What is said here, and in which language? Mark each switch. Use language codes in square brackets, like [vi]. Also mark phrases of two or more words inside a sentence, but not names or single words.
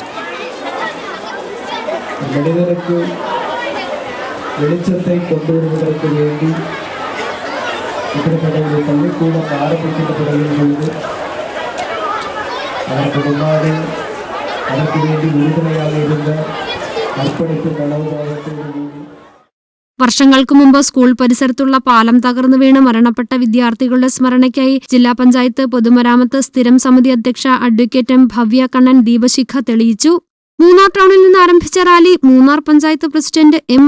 [ta] மனிதனுக்கு வெளிச்சத்தை கொண்டு வருவதற்கு வேண்டி இப்படிப்பட்ட ஒரு பள்ளிக்கூடம் ஆரம்பிக்கப்படுகிற பொழுது அதற்கு முன்னாடி அதற்கு வேண்டி உறுதுணையாக இருந்த [ml] അർപ്പണിപ്പ് മനോഭാവത്തോടുകൂടി. വർഷങ്ങൾക്ക് മുമ്പ് സ്കൂൾ പരിസരത്തുള്ള പാലം തകർന്നു വീണ് മരണപ്പെട്ട വിദ്യാർത്ഥികളുടെ സ്മരണയ്ക്കായി ജില്ലാ പഞ്ചായത്ത് പൊതുമരാമത്ത് സ്ഥിരം സമിതി അധ്യക്ഷ അഡ്വക്കേറ്റ് M. ഭവ്യ കണ്ണൻ ദീപശിഖ തെളിയിച്ചു. മൂന്നാർ ടൗണിൽ നിന്ന് ആരംഭിച്ച റാലി മൂന്നാർ പഞ്ചായത്ത് പ്രസിഡന്റ് M.